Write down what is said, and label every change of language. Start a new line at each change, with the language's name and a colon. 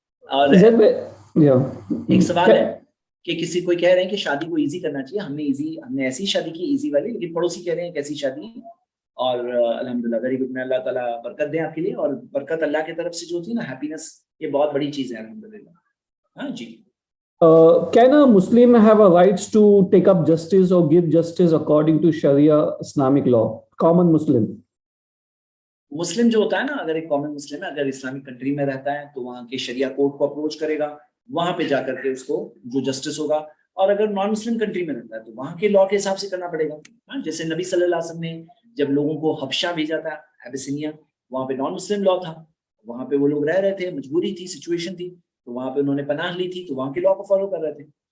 Urdu: اور ایک سوال ہے کہ کسی کوئی کہہ رہے ہیں کہ شادی کو ایزی کرنا چاہیے, ہم نے ایسی شادی کی ایزی والی, لیکن پڑوسی کہہ رہے ہیں کیسی شادی ہے. اور الحمدللہ
English: very good,
Urdu: میں اللہ تعالیٰ برکت دیں آپ کے لیے, اور برکت اللہ کی طرف سے جو ہوتی ہے نا, ہیپینس, یہ بہت بڑی چیز ہے الحمدللہ. ہاں جی.
English: Can a Muslim have a rights to take up justice or give justice according to Sharia Islamic law? Common Muslim.
Urdu: مسلم جو ہوتا ہے نا, اگر ایک کامن مسلم ہے, اگر اسلامک کنٹری میں رہتا ہے, تو وہاں کے شریعہ کورٹ کو اپروچ کرے گا, وہاں پہ جا کر کے اس کو جو جسٹس ہوگا. اور اگر نان مسلم کنٹری میں رہتا ہے تو وہاں کے لا کے حساب سے کرنا پڑے گا. جیسے نبی صلی اللہ علیہ وسلم نے جب لوگوں کو حبشہ بھیجا تھا, ایبیسینیا, وہاں پہ نان مسلم لا تھا, وہاں پہ وہ لوگ رہ رہے تھے, مجبوری تھی, سچویشن تھی, تو وہاں پہ انہوں نے پناہ لی تھی, تو وہاں کے لا کو فالو کر رہے تھے.